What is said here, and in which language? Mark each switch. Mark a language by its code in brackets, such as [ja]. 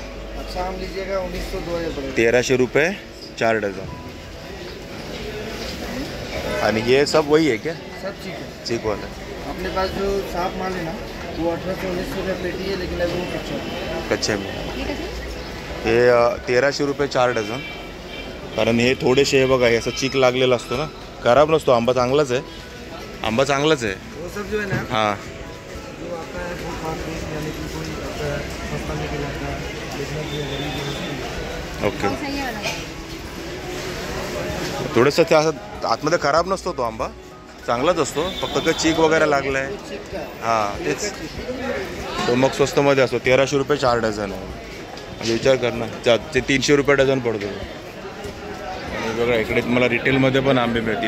[hi] अच्छा आम लीजिएगा 1900 पड़ेगा. [mr] 1300 रुपये 4 डझन. [hi] आणि ये सब वही है क्या? सब चिक है. चीक वाला. अपने पास जो साफ माल है ना वो 1800-1900 रुपये पेटी है, लेकिन अभी वो कच्चा है. कच्चे में [mr] ये कसं? हे 1300 रुपये 4 डझन. कारण हे थोडेसे हे बघा हे असं चीक लागलेला असतो ना. खराब नसतो आंबा. चांगलाच आहे आंबा. चांगलाच आहे. [hi] वो सब जो है ना हां जो आता है वो खास यानी कि कोई आता है सस्ता लेके जाता है, लेकिन जो गरीब है उसकी. [en] Okay. [hi] कौन सा ये वाला? [mr] थोडंसं ते असं आतमध्ये खराब नसतो तो आंबा. चांगलाच असतो फक्त काही चीक वगैरे लागलं आहे. [hi] चिक का है. हां [mr] तेच. तो मग स्वस्तमध्ये असतो. 1300 रुपये 4 डझन आहे. म्हणजे विचार कर ना ते 300 रुपये डझन पडतो. आणि बघा इकडे तुम्हाला रिटेलमध्ये पण आंबे मिळतील.